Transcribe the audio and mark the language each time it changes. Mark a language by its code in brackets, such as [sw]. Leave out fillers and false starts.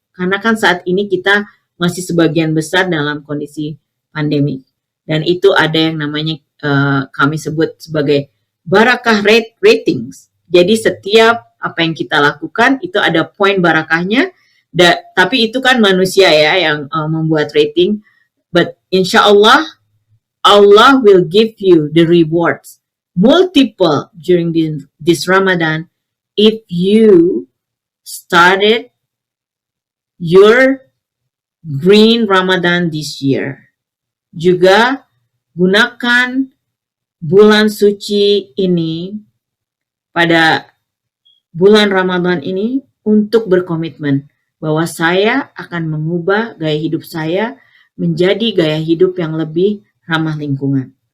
[id] Karena kan saat ini kita masih sebagian besar dalam kondisi pandemi. Dan itu ada yang namanya kami sebut sebagai barakah ratings. Jadi setiap apa yang kita lakukan itu ada poin barakahnya. Tapi itu kan manusia ya yang membuat rating. [en] But insya Allah will give you the rewards multiple during this Ramadan if you started your Green Ramadan this year. [id] Juga gunakan bulan suci ini pada bulan Ramadan ini untuk berkomitmen bahwa saya akan mengubah gaya hidup saya menjadi gaya hidup yang lebih ramah lingkungan.